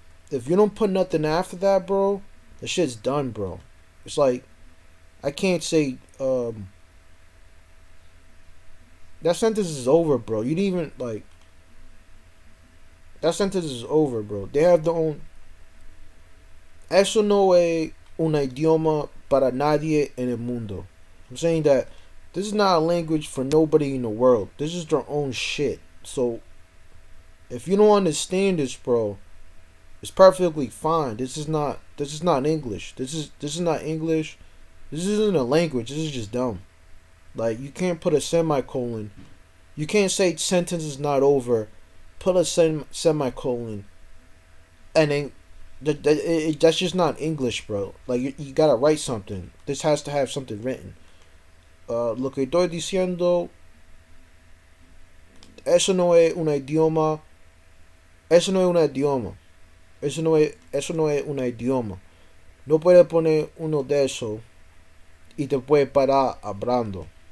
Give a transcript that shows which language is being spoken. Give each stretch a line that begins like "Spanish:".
English: If you don't put nothing after that, bro, the shit's done, bro. It's like I can't say that sentence is over, bro. You didn't even like that sentence is over, bro. They have their own.
Spanish: Eso no es un idioma para nadie en el mundo.
English: I'm saying that this is not a language for nobody in the world. This is their own shit. So if you don't understand this, bro, it's perfectly fine. This is not English. This is not English. This isn't a language. This is just dumb. Like you can't put a semicolon. You can't say sentence is not over. Put a semicolon, and then that's just not English, bro. Like you gotta write something. This has to have something written.
Spanish: Lo que estoy diciendo, eso no es un idioma. Eso no es un idioma. Eso no es un idioma. No puedes poner uno de eso y te puedes parar hablando.